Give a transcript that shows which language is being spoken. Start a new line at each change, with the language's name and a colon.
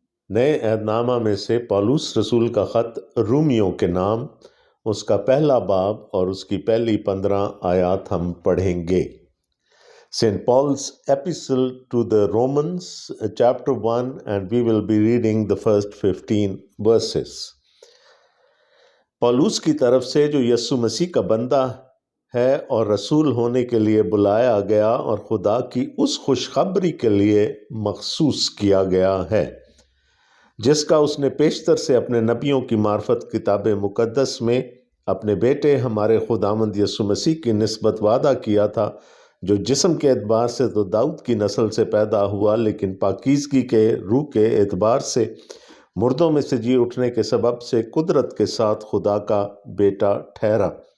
Hindi: नए अहदनामा में से पौलुस रसूल का ख़त रूमियों के नाम, उसका पहला बाब और उसकी पहली 15 आयात हम पढ़ेंगे।
English: St. Paul's epistle to the Romans, chapter 1, and we will be reading the first 15 verses.
Hindi: पौलुस की तरफ से जो यीशु मसीह का बंदा है और रसूल होने के लिए बुलाया गया और खुदा की उस खुशखबरी के लिए मखसूस किया गया है जिसका उसने पेशतर से अपने नबियों की मार्फत किताब मुकद्दस में अपने बेटे हमारे खुदामंद यीशु मसीह की निस्बत वादा किया था, जो जिस्म के एतबार से तो दाऊद की नस्ल से पैदा हुआ, लेकिन पाकीज़गी के रूह के एतबार से मुर्दों में से जी उठने के सबब से कुदरत के साथ खुदा का बेटा ठहरा,